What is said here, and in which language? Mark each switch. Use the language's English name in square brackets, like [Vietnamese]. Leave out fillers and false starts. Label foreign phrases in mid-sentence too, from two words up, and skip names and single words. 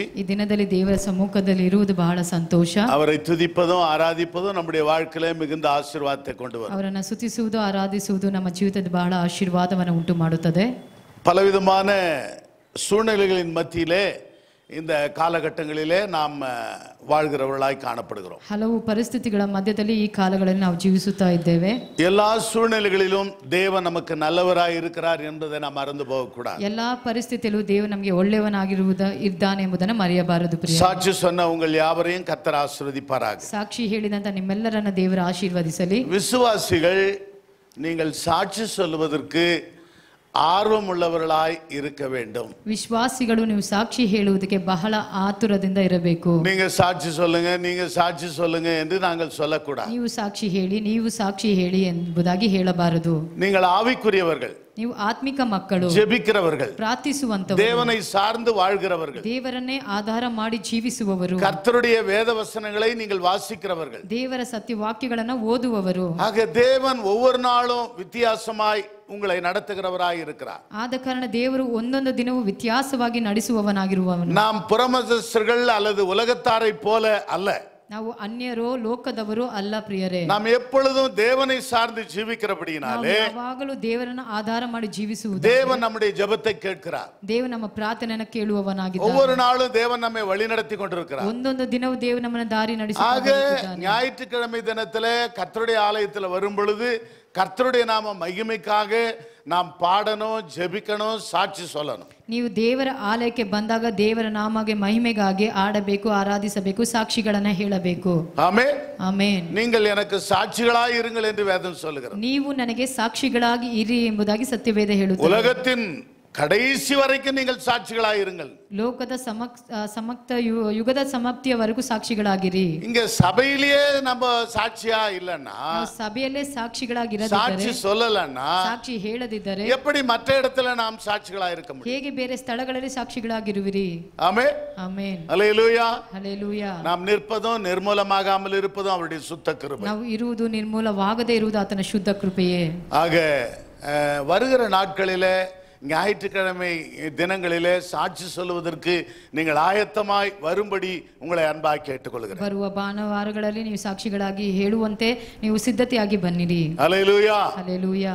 [Kannada] ಈ ದಿನದಲ್ಲಿ ದೇವರ ಸಮ್ಮುಖದಲ್ಲಿ ಇರುವುದು ಬಹಳ ಸಂತೋಷ. [Tamil] அவரை துதிப்பதும் ஆராதிப்பதும் நம்முடைய வாழ்க்கையிலே மிகுந்த ಆಶೀರ್ವಾದத்தை கொண்டு வரும். [Kannada] ಅವರನ್ನು ಸ್ತುತಿಸುವುದು ಆರಾಧಿಸುವುದು ನಮ್ಮ ಜೀವಿತದ ಬಹಳ ಆಶೀರ್ವಾದವನ್ನು ಉಂಟು ಮಾಡುತ್ತದೆ. [Tamil] பலவிதமான சூழ்நிலைகளின் மத்தியிலே இந்த காலகட்டங்களிலே நாம் வாழ்கிறவர்களாய் காணப்படுகிறோம். [Kannada] ಹಲವು ಪರಿಸ್ಥಿತಿಗಳ ಮಧ್ಯದಲ್ಲಿ ಈ ಕಾಲಗಳಲ್ಲಿ ನಾವು ಜೀವಿಸುತ್ತಾ ಇದ್ದೇವೆ. [Tamil] எல்லா சூழ்நிலைகளிலும் தேவன் நமக்கு நல்லவராய் இருக்கிறார் என்பதை நாம் மறந்து போகக்கூடாது. [Kannada] ಎಲ್ಲಾ ಪರಿಸ್ಥಿತಿಯಲ್ಲೂ ದೇವರು ನಮಗೆ ಒಳ್ಳೆಯವನಾಗಿರುವುದಾನೆ ಎಂಬುದನ್ನು ಮರೆಯಬಾರದು ಪ್ರಿಯ. [Tamil] சாட்சி சொன்ன உங்கள் யாவரையும் கர்த்தர் ஆசீர்வதிப்பாராக. [Kannada] ಸಾಕ್ಷಿ ಹೇಳಿದಂತ ನಿಮ್ಮೆಲ್ಲರನ್ನ ದೇವರು ಆಶೀರ್ವದಿಸಲಿ. [Tamil] விசுவாசிகள் நீங்கள் சாட்சி சொல்வதற்கு ஆர்வமுள்ளவர்களாய் இருக்க வேண்டும். [Kannada] ವಿಶ್ವಾಸಿಗಳು ನೀವು ಸಾಕ್ಷಿ ಹೇಳುವುದಕ್ಕೆ ಬಹಳ ಆತುರದಿಂದ ಇರಬೇಕು. [Tamil] நீங்க சாட்சி சொல்லுங்க நீங்க சாட்சி சொல்லுங்க என்று நாங்கள் சொல்லக்கூடாது. [Kannada] ನೀವು ಸಾಕ್ಷಿ ಹೇಳಿ ಎಂಬುದಾಗಿ ಹೇಳಬಾರದು. [Tamil] நீங்கள் ஆவிக்குரியவர்கள், [Kannada] ನೀವು ಆತ್ಮಿಕ ಮಕ್ಕಳು, [Tamil] ஜெபிக்கிறவர்கள், [Kannada] ಪ್ರಾರ್ಥಿಸುವಂತವರು, [Tamil] தேவனை சார்ந்து வாழ்கிறவர்கள், [Kannada] ದೇವರನ್ನೇ ಆಧಾರ ಮಾಡಿ ಜೀವಿಸುವವರು, [Tamil] கர்த்தருடைய வேத வசனங்களை நீங்கள் வாசிக்கிறவர்கள், [Kannada] ದೇವರ ಸತ್ಯವಾಕ್ಯಗಳನ್ನು ಓದುವವರು. [Tamil] ஆக தேவன் ஒவ்வொரு நாளும் வித்தியாசமாய் உங்களை நடத்துகிறவராய் இருக்கிறார். [Kannada] ಆದ ಕಾರಣ ದೇವರು ಒಂದೊಂದು ದಿನವೂ ವ್ಯತ್ಯಾಸವಾಗಿ ನಡೆಸುವವನಾಗಿರುವವನು. [Tamil] நாம் புறமதஸ்தர்கள் அல்லது உலகத்தாரை போல அல்ல. [Kannada] ನಾವು ಅನ್ಯರೋ ಲೋಕದವರು ಅಲ್ಲ ಪ್ರಿಯರೇ. [Tamil] நாம் எப்பொழுதும் தேவனை சார்ந்து ஜீவிக்கிறபடியினாலே [Kannada] ಯಾವಾಗಲೂ ದೇವರನ್ನು ಆಧಾರ ಮಾಡಿ ಜೀವಿಸುವುದು. [Tamil] தேவன் நம்முடைய ஜெபத்தை கேட்கிறார். [Kannada] ದೇವರು ನಮ್ಮ ಪ್ರಾರ್ಥನೆಯನ್ನು ಕೇಳುವವನಾಗಿದ್ದಾನೆ. [Tamil] ஒவ்வொரு நாளும் தேவன் நம்மை வழிநடத்தி கொண்டிருக்கிறார். [Kannada] ಒಂದೊಂದು ದಿನವೂ ದೇವರು ನಮ್ಮನ್ನು ದಾರಿ [Tamil] ஆக [Kannada] ನಡೆಸುತ್ತಾನೆ. [Tamil] ஞாயிற்றுக்கிழமை தினத்திலே கர்த்தருடைய ஆலயத்தில் வரும் பொழுது கர்த்தருடைய நாம மகிமைக்காக நாம் பாடணும், ஜெபிக்கணும், சாட்சி சொல்லணும். [Kannada] ನೀವು ದೇವರ ಆಲಯಕ್ಕೆ ಬಂದಾಗ ದೇವರ ನಾಮಗೆ ಮಹಿಮೆಗಾಗಿ ಆಡಬೇಕು, ಆರಾಧಿಸಬೇಕು, ಸಾಕ್ಷಿಗಳನ್ನ ಹೇಳಬೇಕು. [Tamil] ஆமென். [Kannada] ಆಮೆನ್. [Tamil] நீங்கள் எனக்கு சாட்சிகளாய் இருங்கள் என்று வேதம் சொல்லுகிறது. [Kannada] ನೀವು ನನಗೆ ಸಾಕ್ಷಿಗಳಾಗಿ ಇರಿ ಎಂಬುದಾಗಿ ಸತ್ಯವೇದ ಹೇಳುತ್ತದೆ. [Tamil] உலகத்தின் கடைசி வரைக்கும் நீங்கள் சாட்சிகளாய் இருங்கள். [Kannada] ಲೋಕದ ಯುಗದ ಸಮಾಪ್ತಿಯವರೆಗೂ ಸಾಕ್ಷಿಗಳಾಗಿರಿ. [Tamil] இங்க சபையிலேயே நம்ம சாட்சியா இல்லன்னா, [Kannada] ಸಭೆಯಲ್ಲೇ ಸಾಕ್ಷಿಗಳಾಗಿರದಿದ್ದರೆ, [Tamil] சாட்சி சொல்லலன்னா, [Kannada] ಸಾಕ್ಷಿ ಹೇಳದಿದ್ದರೆ [Tamil] எப்படி மற்ற இடத்துல நாம் சாட்சிகளா இருக்க முடியும்? [Kannada] ಹೇಗೆ ಬೇರೆ ಸ್ಥಳಗಳಲ್ಲಿ ಸಾಕ್ಷಿಗಳಾಗಿರುವಿರಿ? [Tamil] ஆமென். [Kannada] ಆಮೆನ್. [Tamil] அல்லேலூயா. [Kannada] ಹಲ್ಲೆಲೂಯಾ. [Tamil] நாம் நிற்பதும் நிர்மூலமாகாமல் இருப்பதும் அவருடைய சுத்த கிருபை. [Kannada] ನಾವು ಇರುವುದು ನಿರ್ಮೂಲವಾಗದೇ ಇರುವುದು ಆತನ ಶುದ್ಧ ಕೃಪೆಯೇ. [Tamil] ஆக வருகிற நாட்களிலே ஞாயிற்றுக்கிழமை தினங்களிலே சாட்சி சொல்லுவதற்கு நீங்கள் ஆயத்தமாய் வரும்படி உங்களை அன்பாய் கேட்டுக்கொள்கிறேன். [Kannada] ಬರುವ ಭಾನುವಾರಗಳಲ್ಲಿ ನೀವು ಸಾಕ್ಷಿಗಳಾಗಿ ಹೇಳುವಂತೆ ನೀವು ಸಿದ್ಧತೆಯಾಗಿ ಬನ್ನಿರಿ. [Tamil] அல்லேலூயா. [Kannada] ಹಲ್ಲೆಲೂಯಾ.